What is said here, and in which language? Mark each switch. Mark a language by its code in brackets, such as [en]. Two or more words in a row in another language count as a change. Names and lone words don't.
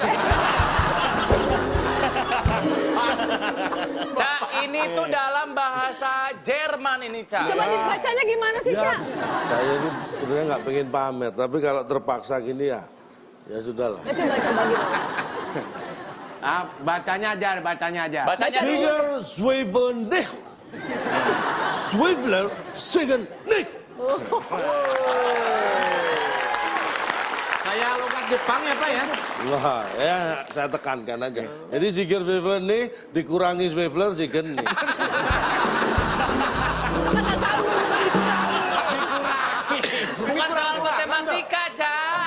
[id] Cak, ini tuh dalam bahasa Jerman ini, Cak. Coba dibacanya gimana sih, Ya, Cak? saya ini sebenarnya nggak pengen pamer, tapi kalau terpaksa gini ya sudahlah. Coba gitu. Bacanya aja. Bacanya dulu. [de] Singer Zwiebeln nicht. Zwiebler singen nicht. [id] Kayak logat Jepang ya, Pak ya? Wah, ya saya tekankan aja. Jadi [de] Singer Zwiebeln [id] nih dikurangi [de] Zwiebler singen [id] nih. Bukan soal matematika, Cak.